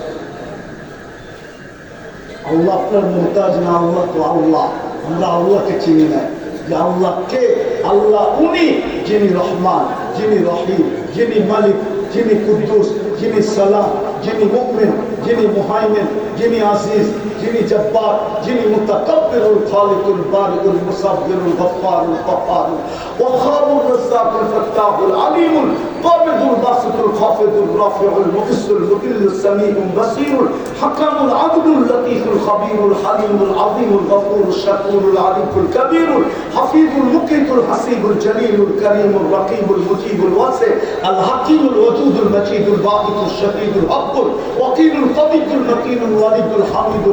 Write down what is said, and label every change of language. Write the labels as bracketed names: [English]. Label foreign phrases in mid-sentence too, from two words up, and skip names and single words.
[Bangla] আল্লাহ আপনার মুহতাজ না, আল্লাহ তো আল্লাহ। আমরা আল্লাহকে চিনি না যে আল্লাহ কে। আল্লাহ উনি যিনি রহমান, যিনি রহিম, যিনি মালিক, যিনি কুদ্দুস, যিনি সালাম, যিনি মুমিন, যিনি মুহাইমিন, যিনি আজিজ, যিনি জব্বার, যিনি মুতাকাব্বিরুল খালিকুল বারিকুল মুসাব্বিরুল গফফারুল কাফফারুল ওয়াহাবুর রাজ্জাকুল ফাত্তাহুল আলিমুল কাবিদুল বাসিতুল খাফিদুল রাফিউল মুকিসুল মুকিল্লুস সামিউল বাসীরুল হাকামুল আদলুল লতীফুল খাবীরুল হালিমুল আযীমুল গফুরুশ শাকুরুল আলিফুল কবীরুল হাফিজুল মুকিতুল হাসিবুল জলিলুল করিমুল রকিবুল মুজিবুল ওয়াসি আল হাকিমুল ওয়াদুদুল মজিদুল বাকিতুল শহীদুল হকুল ওয়াকিলুল কবিদুল মকিনুল ওয়ালিদুল হামিদুল